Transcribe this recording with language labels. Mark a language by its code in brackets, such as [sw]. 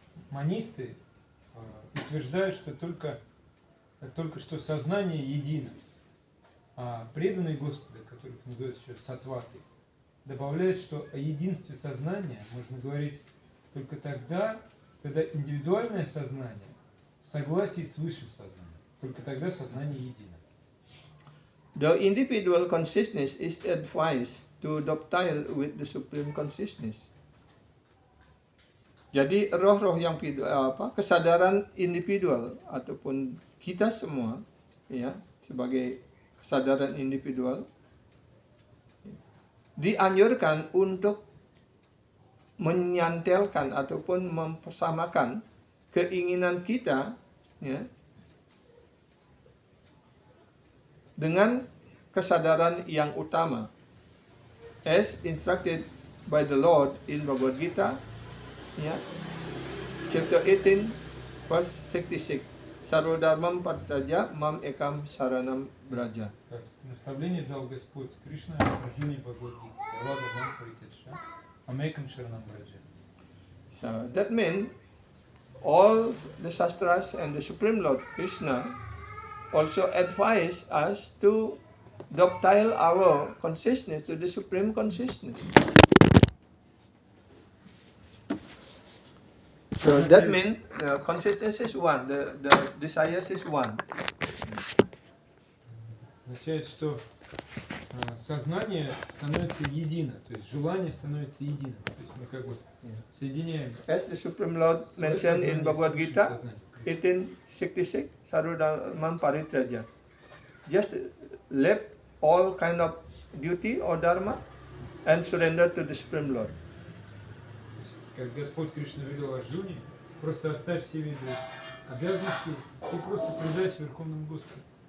[ru] Монисты утверждают, что только что сознание едино, а преданные Господа, которых называют еще саттваты, добавляют, что о единстве сознания можно говорить только тогда, когда индивидуальное сознание в согласии с высшим сознанием. Только тогда сознание едино. [en] The individual consciousness is advised to dovetail with the supreme consciousness. [id] Jadi roh-roh yang kesadaran individual ataupun kita semua, ya, sebagai kesadaran individual dianjurkan untuk menyantelkan ataupun mempersamakan keinginan kita, ya, dengan kesadaran yang utama, [en] as instructed by the Lord in Bhagavad Gita, ya, chapter 18, verse 66. [sa] Sarvodharmam Parityaja Mam Ekam Saranam Braja. [ru] Наставление дал Господь Кришна Арджуне Бхагавад-гите. [sa] Sarvodharmam Parityaja Mam Ekam Saranam Braja. [en] So that means all the Shastras and the Supreme Lord Krishna also advise us to dovetail our consciousness to the Supreme Consciousness. So that means the consciousness is one, the desires is one. [ru] Означает, что сознание становится едино, то есть желание становится единым. То есть мы как бы соединяем. [en] As the Supreme Lord mentioned in Bhagavad Gita 1866, Sarvodharmam Parityaja. Just leave all kind of duty or dharma and surrender to the Supreme Lord. [ru] Как Господь Кришна велел Арджуне, просто оставь все виды обязанности и просто предайся Верховному Господу.